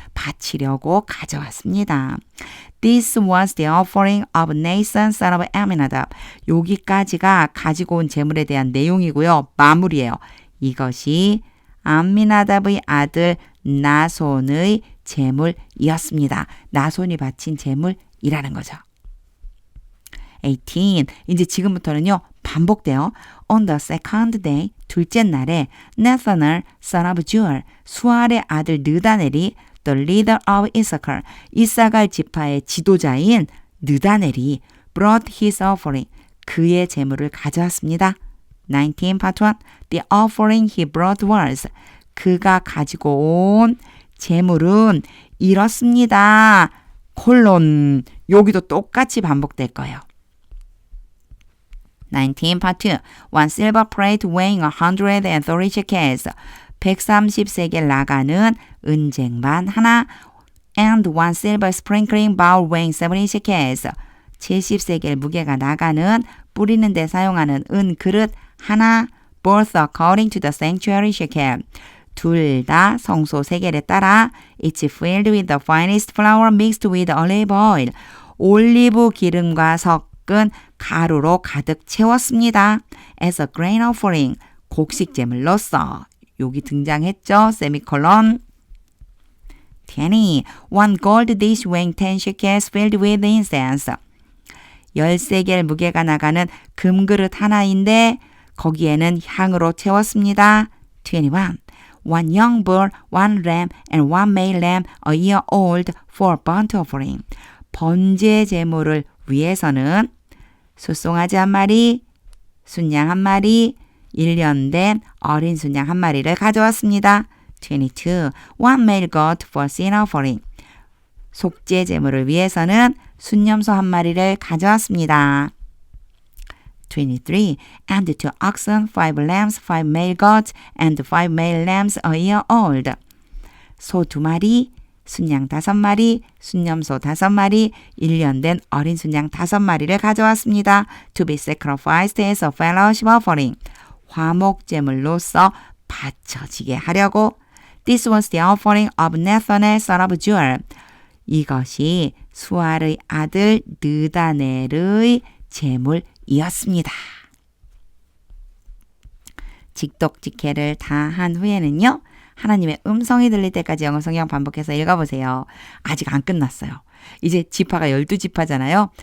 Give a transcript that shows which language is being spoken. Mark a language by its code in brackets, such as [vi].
[ko] 바치려고 가져왔습니다. [en] This was the offering of Nathan son of Amminadab. [ko] 여기까지가 가지고 온 제물에 대한 내용이고요. 마무리예요. 이것이 암미나답의 아들 나손의 제물이었습니다. 나손이 바친 제물이라는 거죠. 18. 이제 지금부터는요. 반복돼요. [en] On the second day, [ko] 둘째 날에 [en] Nathanael, son of Juel, [ko] 수알의 아들 느다넬이 [en] the leader of Issachar, [ko] 이사갈 지파의 지도자인 느다넬이 [en] brought his offering, [ko] 그의 제물을 가져왔습니다. [en] 19 part 1. The offering he brought was, [ko] 그가 가지고 온 제물은 이렇습니다. 콜론, 여기도 똑같이 반복될 거예요. [en] 19 part 2. One silver plate weighing 130 shekels. [ko] 130세겔 나가는 은쟁반 하나. [en] And one silver sprinkling bowl weighing 70 shekels. [ko] 70세겔 무게가 나가는 뿌리는 데 사용하는 은 그릇 하나. [en] Both according to the sanctuary shekel. [ko] 둘 다 성소 세겔에 따라 [en] It's filled with the finest flour mixed with olive oil. [ko] 올리브 기름과 섞은 가루로 가득 채웠습니다. [en] As a grain offering. [ko] 곡식 제물로서. 여기 등장했죠. 세미콜론. 20. [en] One gold dish weighing 10 shekels filled with incense. [ko] 13개의 무게가 나가는 금그릇 하나인데 거기에는 향으로 채웠습니다. 21. [en] One young bull, one lamb, and one male lamb a year old for burnt offering. [ko] 번제 제물을 위해서는 숫송아지 한 마리, 순양 한 마리, 1년 된 어린 순양 한 마리를 가져왔습니다. 22. [en] One male goat for sin offering. [ko] 속죄 제물을 위해서는 순염소 한 마리를 가져왔습니다. 23. [en] And 2 oxen, 5 lambs, 5 male goats, and 5 male lambs a year old. [ko] 소 2마리, 순양 5마리, 순염소 5마리, 1년 된 어린 순양 5마리를 가져왔습니다. [en] To be sacrificed as a fellowship offering. [ko] 화목제물로서 바쳐지게 하려고. [en] This was the offering of Nathanael, son of Juel. [ko] 이것이 수알의 아들 느다넬의 제물이었습니다. 직독직해를 다 한 후에는요. 하나님의 음성이 들릴 때까지 영어 성경 반복해서 읽어보세요. 아직 안 끝났어요. 이제 지파가 12지파잖아요.